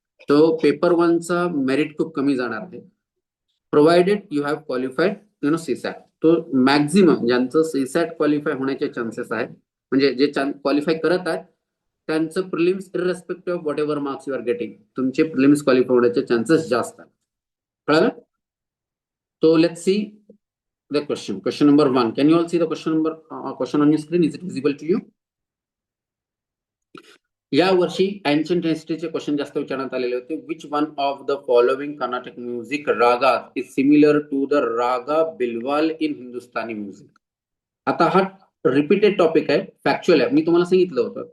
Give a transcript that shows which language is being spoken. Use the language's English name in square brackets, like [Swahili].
[Marathi] तो paper 1चा merit खूप कमी जाणार आहे [English] Provided you have qualified CSAT. [Marathi] तो मॅक्झिमम ज्यांचं सीसॅट क्वालिफाय होण्याचे चान्सेस आहेत, म्हणजे जे क्वालिफाय करत आहेत त्यांचं prelims [English] irrespective of whatever marks you are getting, [Marathi] तुमचे प्रिलिम्स क्वालिफाय होण्याचे चान्सेस जास्त आहेत. कळलं? [English] So let's see the question. Question number 1. Can you all see the question on your screen? Is it visible to you? [Marathi] या वर्षी ancient हिस्ट्रीचे question जास्त विचारण्यात आलेले होते. [English] Which one of the following Carnatic music raga is similar to the raga Bilawal in Hindustani music. [Marathi] आता हा repeated topic आहे, factual आहे, मी तुम्हाला सांगितलं होतं.